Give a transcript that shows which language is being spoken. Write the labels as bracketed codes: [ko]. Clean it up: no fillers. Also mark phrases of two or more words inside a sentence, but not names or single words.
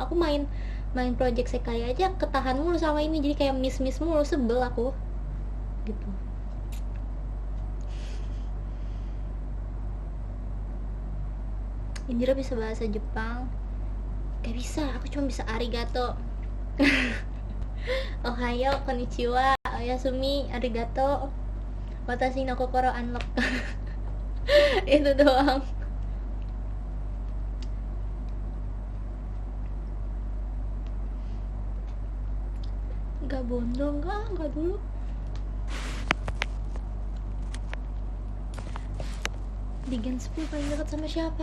[id] Aku main project Sekai aja ketahan mulu sama ini, jadi kayak miss mulu, sebel aku gitu. Indira bisa bahasa Jepang? Gak bisa, aku cuma bisa arigato. [ja] おはよう、こんにちは、おやすみ、ありがとう、私の心 unlock. [id] Itu doang. Gak bondong, gak dulu. Di Gen 10 paling dekat sama siapa?